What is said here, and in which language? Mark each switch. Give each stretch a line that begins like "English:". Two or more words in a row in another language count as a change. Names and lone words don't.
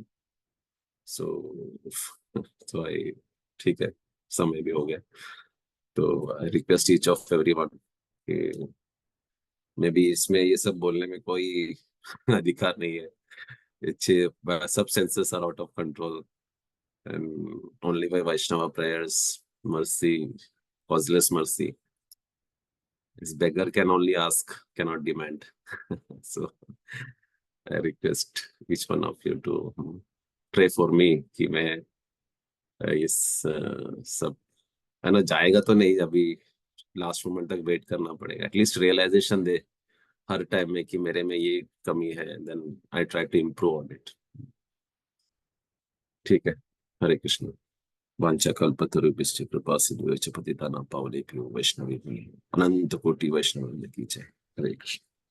Hindi: सो तो आई, ठीक है, समय भी हो गया, तो
English: I request each of everyone
Hindi: कि
English: may be
Hindi: इसमें ये सब बोलने में कोई अधिकार नहीं है, अच्छे सब
English: senses are out of control, and only by Vaishnava prayers, mercy, causeless mercy. This beggar can only ask, cannot demand. So I request each one of you to pray for me
Hindi: कि मैं इस सब, है ना, जाएगा तो नहीं अभी,
English: last moment
Hindi: तक वेट करना पड़ेगा,
English: atleast realization
Hindi: दे हर टाइम में कि मेरे में ये कमी है,
English: then I try to improve on it,
Hindi: ठीक है,
Sanskrit: हरे कृष्ण, वाञ्छाकल्पतरुभ्यश्च कृपा सिन्धुभ्यश्च पतितानां पावनेभ्यो वैष्णवेभ्यो अनंत कोटि वैष्णव की जय, हरे कृष्ण।